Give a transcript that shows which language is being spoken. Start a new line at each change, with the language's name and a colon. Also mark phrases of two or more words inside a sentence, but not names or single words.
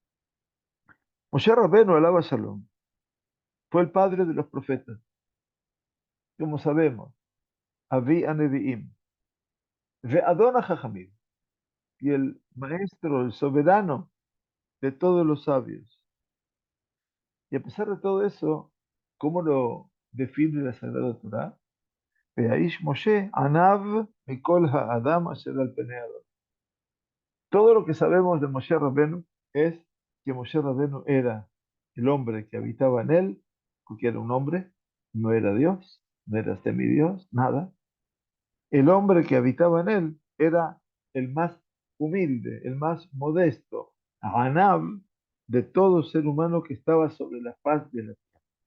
Hebrew: משה רבנו, עליו השלום,
Spanish: fue el padre de los profetas, como sabemos,
Hebrew: אבי הנביאים, ואדון החכמים,
Spanish: y el maestro, el soberano de todos los sabios. Y a pesar de todo eso, ¿cómo lo define la Sagrada Torá?
Hebrew: והאיש משה ענו מכל האדם אשר על פני האדמה.
Spanish: Todo lo que sabemos de Moshe Rabbeinu es que Moshe Rabbeinu era el hombre que habitaba en él, porque era un hombre, no era Dios, no era semidios, nada. El hombre que habitaba en él era el más humilde, el más modesto, Anab, de todo ser humano que estaba sobre la faz de la tierra.